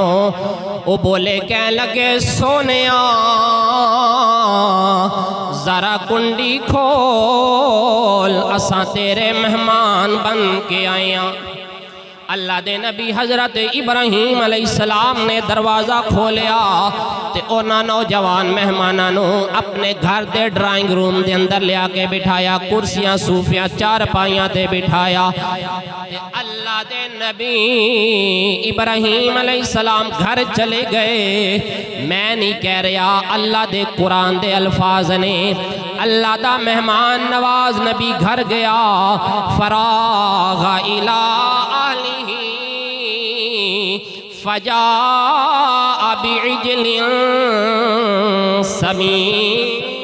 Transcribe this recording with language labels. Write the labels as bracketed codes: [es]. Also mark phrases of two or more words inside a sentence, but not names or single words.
[pa] وہ بولے کہنے لگے سونیا ذرا کنڈی کھول اساں تیرے مہمان بن کے آئیاں. اللہ دے نبی حضرت ابراہیم [ar] علیہ السلام [pa] نے دروازہ کھولیا تے اونا نوجوان مہمانانو اپنے گھر دے ڈرائنگ روم دے اندر لیا کے بٹھایا, کرسیاں صوفیاں چار پائیاں تے بٹھایا. اللہ دے نبی ابراہیم [ar] علیہ السلام [pa] گھر چلے گئے. میں نہیں کہہ رہا, اللہ دے قرآن دے الفاظ نے. اللہ دا مہمان نواز نبی گھر گیا [ar] فراغ الی آلہ فجاء بعجل سمین.